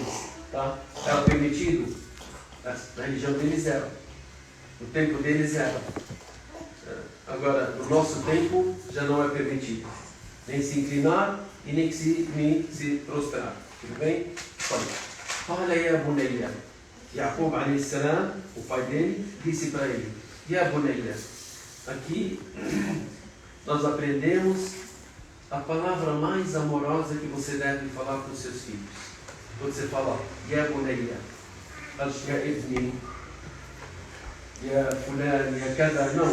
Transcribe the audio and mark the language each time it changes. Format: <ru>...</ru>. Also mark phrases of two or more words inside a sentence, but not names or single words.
<pt>Tá? Era permitido? Na religião deles era. No tempo deles era. Agora, no nosso tempo, já não é permitido. Nem se inclinar e nem se prostrar. Tudo bem? Fala aí a Bunayya.</pt> <ar>يعقوب عليه السلام,</ar> <pt>o pai dele, disse para ele:</pt> <ar>يا بني.</ar> <pt>Aqui nós aprendemos a palavra mais amorosa que você deve falar para os seus filhos. Quando você fala</pt> <ar>يا بني، يا ابني، يا فلان، يا كذا,</ar> <pt>não.</pt>